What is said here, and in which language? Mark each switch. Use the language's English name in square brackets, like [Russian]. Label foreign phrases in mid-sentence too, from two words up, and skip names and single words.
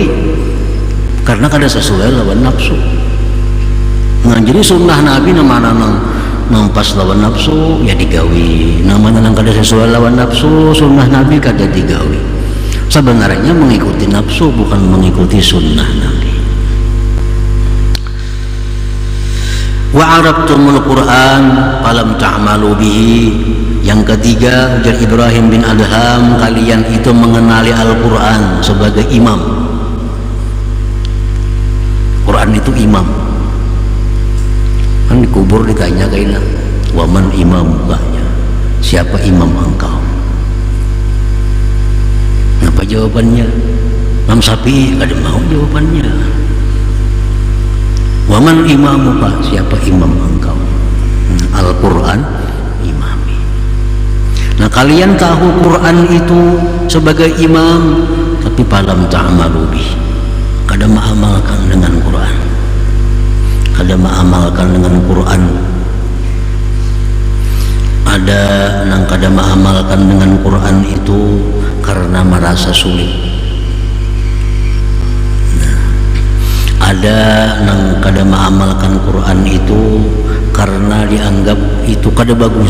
[Banjar] Karena kada sesuai lawan nafsu. Nah, jadi sunnah Nabi namanya nang pas lawan nafsu ya digawi, namanya nang kada sesuai lawan nafsu sunnah Nabi kada digawi. [Indonesian] Sebenarnya mengikuti nafsu bukan mengikuti sunnah Nabi. [Arabic] وعرفتم القرآن فلم تعملوا به. [Indonesian] Yang ketiga, ujar Ibrahim bin Adham, kalian itu mengenali Al-Quran sebagai imam. Quran itu imam. Kan dikubur ditanya kayaknya, [Arabic] ومن إمام [Indonesian] banyak, siapa imam engkau? Apa jawabannya? [Banjar] Imam Syafi'i kada mau jawabannya. [Arabic] ومن إمامك, [Banjar] siapa imam engkau? [Arabic] القرآن إمامي. [Banjar] Nah, kalian tahu Quran itu sebagai imam tapi [Arabic] فلم تعملوا به, [Banjar] kada mengamalkan dengan Quran, kada mengamalkan dengan Quran. Ada nang kada mengamalkan dengan Quran itu karena merasa sulit. Nah, ada nang kada mengamalkan Quran itu karena dianggap itu kada bagus.